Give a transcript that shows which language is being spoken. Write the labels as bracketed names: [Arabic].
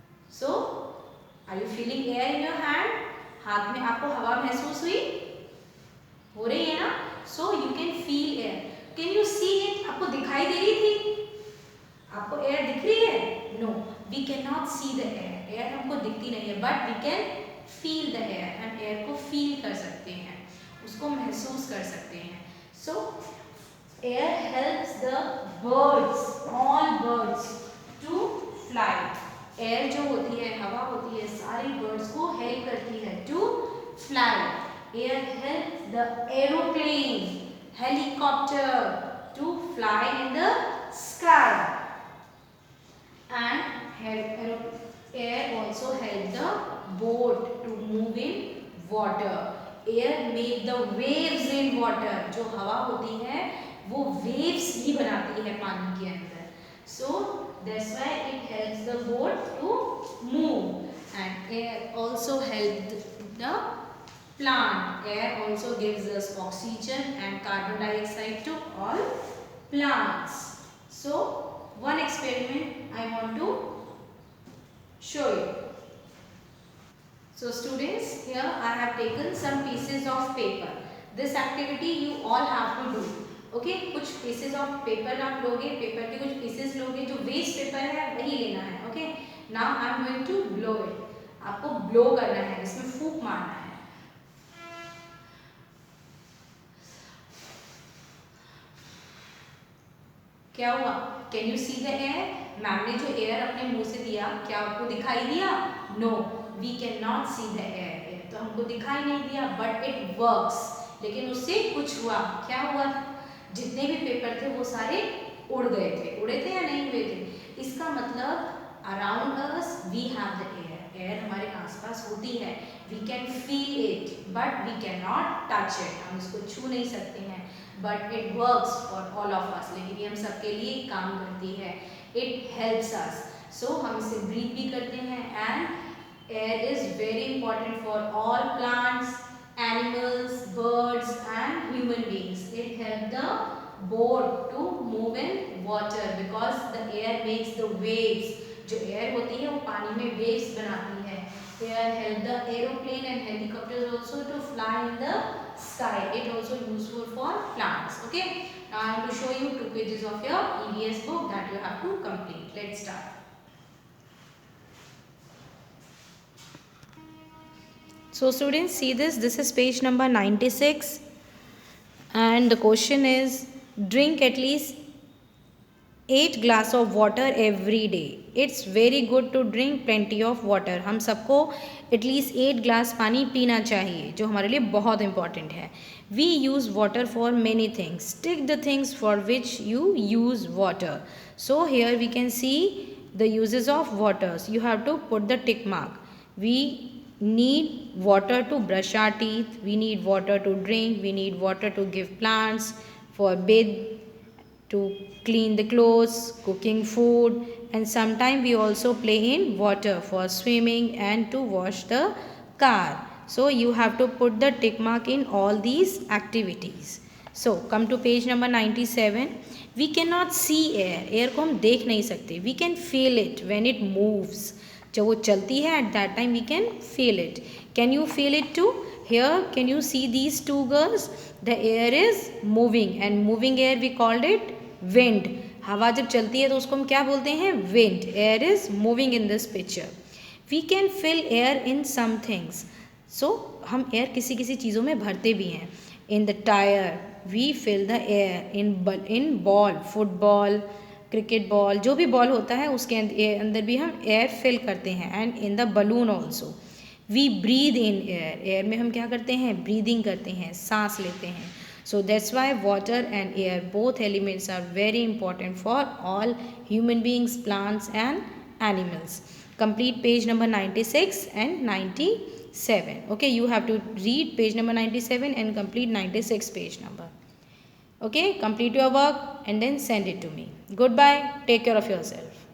[English] So are you feeling air in your hand? [Hindi] हाथ में आपको हवा महसूस हुई? हो रही है ना? [English] So you can feel air. Can you see it? [Hindi] आपको दिखाई दे रही थी? आपको air दिख रही है? [English] No. We cannot see the air. Air [Hindi] हमको दिखती नहीं है, [English] but we can feel the air. [Hindi] हम air को feel कर सकते हैं, उसको महसूस कर सकते हैं. [English] So air helps the birds, all birds to fly. [Hindi] Air जो होती है, हवा होती है, सारी birds को help करती है [English] to fly. Air helps the aeroplane, helicopter to fly in the sky. And air also helps the boat to move in water. Air make the waves in water. [Hindi] जो हवा होती है वो waves ही बनाती है पानी के अंदर. [English] So that's why it helps the boat to move. And air also helps the plant. Air also gives us oxygen and carbon dioxide to all plants. So one experiment I want to show you. So students, here I have taken some pieces of paper. This activity you all have to do. [Hindi] Okay, कुछ pieces of paper आप लोगे, paper के कुछ pieces लोगे, जो waste paper है वही लेना है. [English] Okay, now I am going to blow it. [Hindi] आपको ब्लो करना है, इसमें फूंक मारना है. क्या हुआ? [English] Can you see the air? [Hindi] Ma'am ने जो एयर अपने मुंह से दिया, क्या आपको दिखाई दिया? [English] No, we can not see the air. [Hindi] तो हमको दिखाई नहीं दिया, [English] But it works. [Hindi] लेकिन उससे कुछ हुआ. क्या हुआ? जितने भी पेपर थे वो सारे उड़ गए थे, उड़े थे या नहीं हुए थे। इसका मतलब [English] around us we have the air, [Hindi] air हमारे आसपास होती है, [English] we can feel it but we can not touch it, [Hindi] हम इसको छू नहीं सकते हैं, [English] but it works for all of us, [Hindi] लेकिन ये हम सबके लिए काम करती है, [English] It helps us. So [Hindi] हम इसे ब्रीथ भी करते हैं [English] And air is very important for all plants, animals, birds and human beings. It helps the boat to move in water because the air makes the waves. [Hindi] जो air होती है वो पानी में waves बनाती है. [English] Air help the aeroplane and helicopters also to fly in the sky. It also useful for plants. Okay. Now I am to show you 2 pages of your EVS book that you have to complete. Let's start. So students, see this is page number 96 and the question is drink at least 8 glass of water every day. It's very good to drink plenty of water. [Hindi] हम सबको at least 8 glass पानी पीना चाहिए जो हमारे लिए बहुत important है. [English] We use water for many things. Tick the things for which you use water. So here we can see the uses of waters. You have to put the tick mark. We need water to brush our teeth, we need water to drink, we need water to give plants, for bathe, to clean the clothes, cooking food, and sometimes we also play in water for swimming and to wash the car. So you have to put the tick mark in all these activities. So come to page number 97. We cannot see air, [Hindi] air को हम देख नहीं सकते, [English] we can feel it when it moves. [Hindi] जब वो चलती है [English] at that time we can feel it. Can you feel it too? Here can you see these two girls? The air is moving and moving air we called it wind. [Hindi] हवा जब चलती है तो उसको हम क्या बोलते हैं? [English] Wind. Air is moving in this picture. We can fill air in some things. [Hindi] So हम air किसी किसी चीज़ों में भरते भी हैं. [English] In the tire we fill the air. [Hindi] In ball, football, cricket ball, जो भी बॉल होता है उसके अंदर भी हम एयर फिल करते हैं. [English] and in the balloon also we breathe in air, [Hindi] air में हम क्या करते हैं? ब्रीदिंग करते हैं, सांस लेते हैं. [English] So that's why water and air both elements are very important for all human beings, plants and animals. Complete page number 96 and 97. Okay, you have to read page number 97 and complete 96 page number. Okay, complete your work and then send it to me. Goodbye. Take care of yourself.